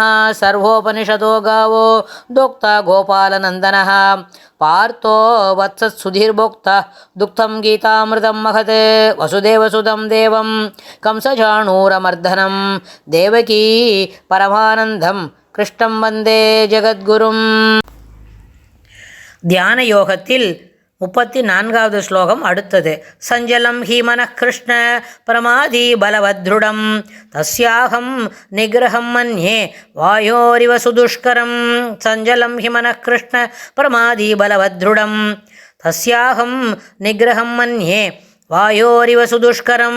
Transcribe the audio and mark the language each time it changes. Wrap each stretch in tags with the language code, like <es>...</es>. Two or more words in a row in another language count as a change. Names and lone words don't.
<sa>सर्वोपनिषदो गावो दोक्ता गोपालनन्दनः पार्थो वत्सत्सुधीर्भोक्ता दुग्धं गीतामृतं महत् वसुदेवसुतं देवं कंसचाणूरमर्दनं देवकी परमानन्दं कृष्णं वन्दे जगद्गुरुम्.</sa> <ta>தியான யோகத்தில் 34வது ஸ்லோகம் அடுத்தது.</ta> <sa>चञ्चलं हि मनः कृष्ण प्रमाथि बलवद्दृढम् तस्याहं निग्रहं मन्ये वायोरिव सुदुष्करम्. चञ्चलं हि मनः कृष्ण प्रमाथि बलवद्दृढम् तस्याहं निग्रहं मन्ये वायोरिव सुदुष्करम्.</sa>